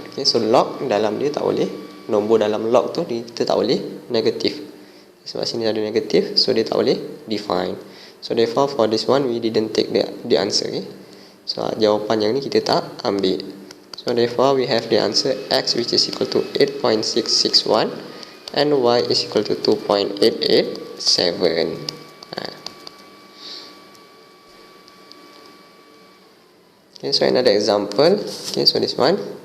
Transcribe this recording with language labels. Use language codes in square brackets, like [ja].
[ms] Okay, so log dalam dia tak boleh, nombor dalam log tu kita tak boleh negatif. Sebab sini ada negatif, so dia tak boleh define. [en] So therefore for this one we didn't take the answer. Okay? [ms] So jawapan yang ni kita tak ambil. [en] So therefore we have the answer x, which is equal to 8.661 and y is equal to 2.887. Okay, so another example. Okay, so this one.